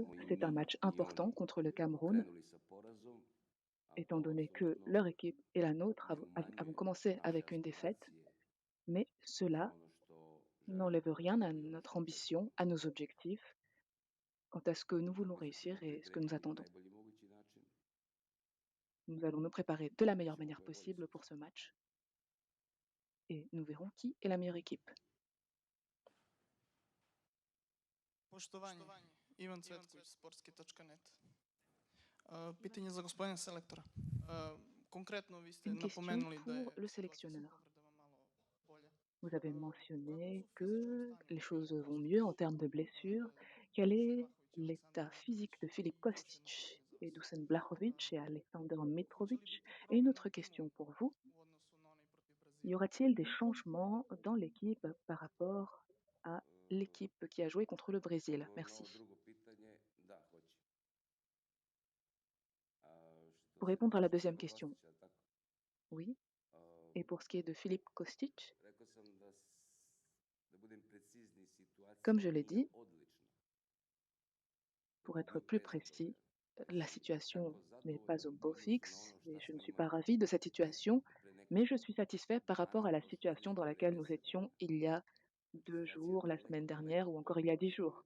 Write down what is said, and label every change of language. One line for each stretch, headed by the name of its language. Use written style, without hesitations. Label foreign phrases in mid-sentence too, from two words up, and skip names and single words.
French: C'est un match important contre le Cameroun, étant donné que leur équipe et la nôtre avons commencé avec une défaite, mais cela n'enlève rien à notre ambition, à nos objectifs, quant à ce que nous voulons réussir et ce que nous attendons. Nous allons nous préparer de la meilleure manière possible pour ce match et nous verrons qui est la meilleure équipe.
Serbian: Poštovanje, Ivan Cvetković, sportski.net. Pitanje za gospodina selektora. Konkretno, vi ste
French: Une question
Serbian: napomenuli da je
French: pour le
Serbian: situacija sa
French: sélectionneur.
Serbian: povredama malo bolja.
French: Vous avez mentionné que les choses vont mieux en termes de blessures. Quel est l'état physique de Filip Kostic et Dusan Blahovic et Alexander Mitrovic? Et une autre question pour vous.
Serbian: U odnosu na onaj protiv Y Brazila.
French: aura-t-il des changements dans l'équipe par rapport à l'équipe qui a joué contre le Brésil? Merci. Pour répondre à la deuxième question, oui. Et pour ce qui est de Filip Kostic, comme je l'ai dit, pour être plus précis, la situation n'est pas au beau fixe et je ne suis pas ravie de cette situation, mais je suis satisfait par rapport à la situation dans laquelle nous étions il y a 2 jours, la semaine dernière ou encore il y a 10 jours.